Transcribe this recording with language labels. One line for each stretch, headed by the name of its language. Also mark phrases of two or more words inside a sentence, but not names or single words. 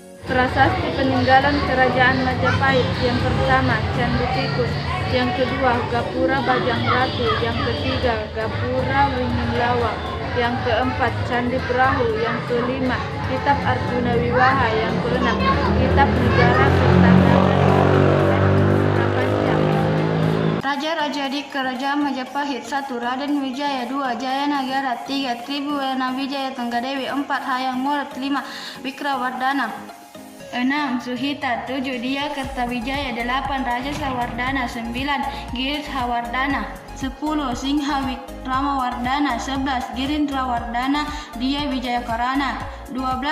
Indonesian: Prasasti peninggalan Kerajaan Majapahit: yang pertama Candi Tikus, yang kedua Gapura Bajang Ratu, yang ketiga Gapura Wingin Lawang, yang keempat Candi Perahu, yang kelima Kitab Arjuna Wiwaha, yang keenam Kitab Negara Kertanegara. Raja-raja di Kerajaan Majapahit: 1. Raden Wijaya, 2. Jayanagara, 3. Tribhuwana Wijaya Tenggadewi, 4. Hayam Wuruk, 5. Wikrawardhana, 6. Suhita, 7. Dia Kertawijaya, 8. Raja Sawardhana, 9. Giridhrawardhana, 10. Singha Wikramawardhana, 11. Girindrawardhana Dia Wijayakarana, 12.